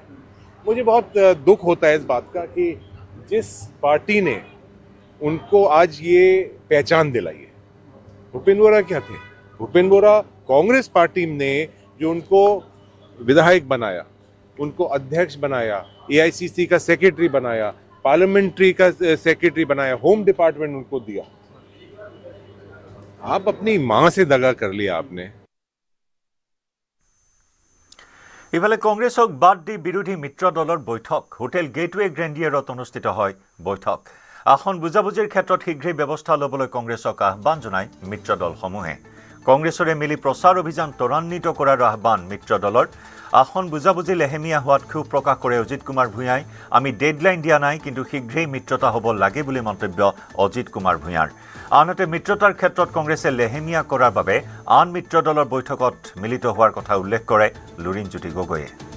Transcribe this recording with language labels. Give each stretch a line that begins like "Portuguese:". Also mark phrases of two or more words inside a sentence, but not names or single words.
Hindi: मुझे बहुत दुख होता है इस बात का कि जिस पार्टी ने उनको आज ये पहचान दिलाई है भूपेन बोरा क्या थे भूपेन बोरा कांग्रेस पार्टी ने जो उनको विधायक बनाया उनको अध्यक्ष बनाया एआईसीसी का सेक्रेटरी बनाया पार्लियामेंट्री का सेक्रेटरी बनाया
English: home department
Hindi: उनको दिया आप अपनी मां से दगा कर लिया आपने
Assamese: ইফালে কংগ্ৰেছক বাদ দি বিৰোধী মিত্ৰ দলৰ বৈঠক হোটেল গেটৱে গ্ৰেণ্ডিয়াৰত অনুষ্ঠিত হয় বৈঠক আসন বুজাবুজিৰ ক্ষেত্ৰত শীঘ্ৰেই ব্যৱস্থা ল'বলৈ কংগ্ৰেছক আহ্বান জনায় মিত্ৰ দলসমূহে কংগ্ৰেছৰে মিলি প্ৰচাৰ অভিযান ত্বৰান্বিত কৰাৰ আহ্বান মিত্ৰ দলৰ আসন বুজাবুজি লেহেমীয়া হোৱাত ক্ষোভ প্ৰকাশ কৰে অজিত কুমাৰ ভূঞাই আমি ডেডলাইন দিয়া নাই কিন্তু শীঘ্ৰেই মিত্ৰতা হ'ব লাগে বুলি মন্তব্য অজিত কুমাৰ ভূঞাৰ আনহাতে মিত্ৰতাৰ ক্ষেত্ৰত কংগ্ৰেছে লেহেমীয়া কৰাৰ বাবে আন মিত্ৰ দলৰ বৈঠকত মিলিত হোৱাৰ কথা উল্লেখ কৰে লুৰিণজ্যোতি গগৈয়ে